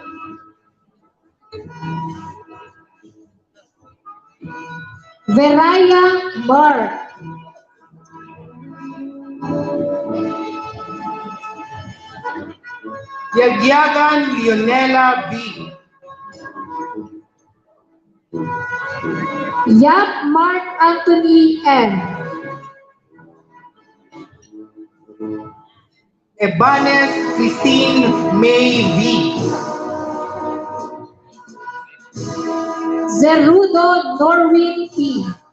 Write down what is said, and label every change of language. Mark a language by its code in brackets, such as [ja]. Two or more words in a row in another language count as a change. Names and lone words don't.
[tl] Veraya Mharr. Yagyagan Leonela B. Yap Mark Anthony M. Ebanes Christine May V. Zerudo Norwin P.